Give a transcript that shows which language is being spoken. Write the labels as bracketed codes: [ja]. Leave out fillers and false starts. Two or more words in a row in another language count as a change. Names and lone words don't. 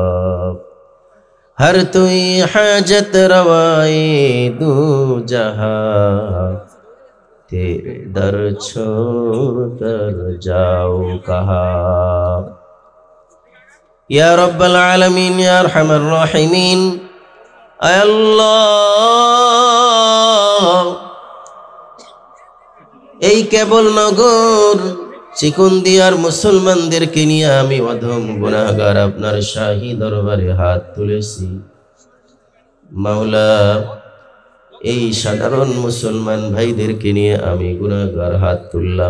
[ur] ہر توئی حاجت روائے دو جہاں، تیرے در چھوڑ کر جاؤ کہاں. [ar] یا رب العالمین یا ارحم الراحمین. [ur] اے اللہ، [bn] এই কেবল নগর চিকুন্দিয়ার মুসলমানদেরকে নিয়ে আমি অধম গুনাহগার আপনার শাহী দরবারে হাত তুলেছি। মাওলা, এই সাধারণ মুসলমান ভাইদেরকে নিয়ে আমি গুনাহগার হাত তুললাম।